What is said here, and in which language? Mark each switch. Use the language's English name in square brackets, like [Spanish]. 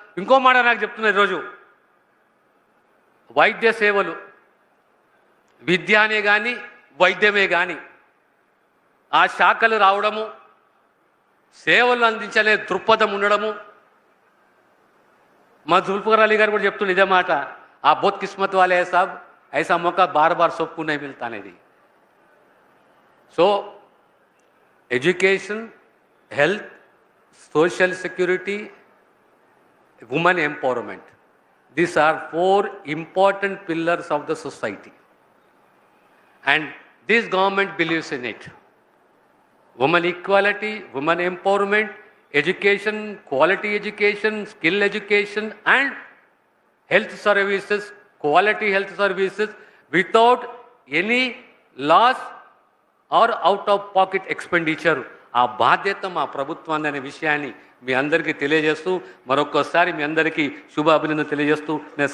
[Telugu] ఇంకో మాట నాకు చెప్తున్నారు, ఈరోజు వైద్య సేవలు విద్యానే కానీ వైద్యమే కానీ ఆ శాఖలు రావడము, సేవలు అందించలే దృక్పథం ఉండడము. మా జుల్ఫికర్ అలీ గారు కూడా చెప్తున్న ఇదే మాట, ఆ [Hindi] బోత్ కిస్మత్ వాలే సాబ్ ఐసా మौका बार बार सबको नहीं मिलता [Telugu] అనేది. [English] So education, health, social security, women empowerment. These are 4 important pillars of the society. And this government believes in it. Women equality, women empowerment, education, quality education, skill education, and health services, quality health services without any loss or out of pocket expenditure. [Telugu] ఆ బాధ్యత మా ప్రభుత్వాన్ని అనే విషయాన్ని మీ అందరికీ తెలియజేస్తూ మరొకసారి మీ అందరికీ శుభ అభినందన తెలియజేస్తూ నేను సెలవు తీసుకుంటాను.